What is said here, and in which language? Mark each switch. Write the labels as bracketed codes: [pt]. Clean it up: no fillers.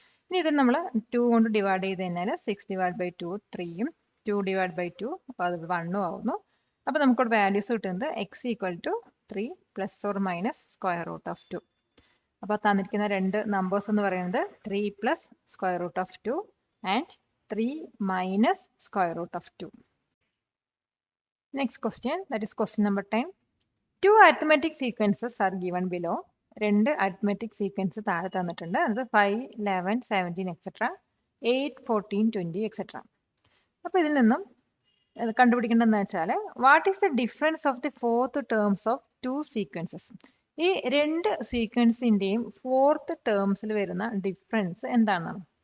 [ml] ഇനി ഇതിന് നമ്മൾ 2 കൊണ്ട് ഡിവൈഡ് ചെയ്ത് കഴിഞ്ഞാൽ 6 ഡിവൈഡ് ബൈ 2 3ഉം 2 ഡിവൈഡ് ബൈ 2 അത് 1ഉം ആവുന്നു. അപ്പോൾ നമുക്കിവിടെ വാല്യൂസ് കിട്ടുന്നത് X equal to 3 plus or minus square root of 2. അപ്പോൾ തന്നിരിക്കുന്ന രണ്ട് നമ്പേഴ്സ് എന്ന് പറയുന്നത് 3 plus square root of 2 and 3 minus square root of 2. [en] Next question, that is question number 10. Two arithmetic sequences are given below. [ml] രണ്ട് arithmetic sequence താഴെ തന്നിട്ടുണ്ട്. അത് 5, 11, 17 etc. 8, 14, 20 etc. അപ്പോൾ ഇതിൽ നിന്നും കണ്ടുപിടിക്കേണ്ടതെന്ന് വെച്ചാൽ [en] What is the difference of the fourth terms of two sequences. [ml] ഈ രണ്ട് സീക്വൻസിൻ്റെയും ഫോർത്ത് ടേംസിൽ വരുന്ന ഡിഫറൻസ് എന്താണെന്നാണ്.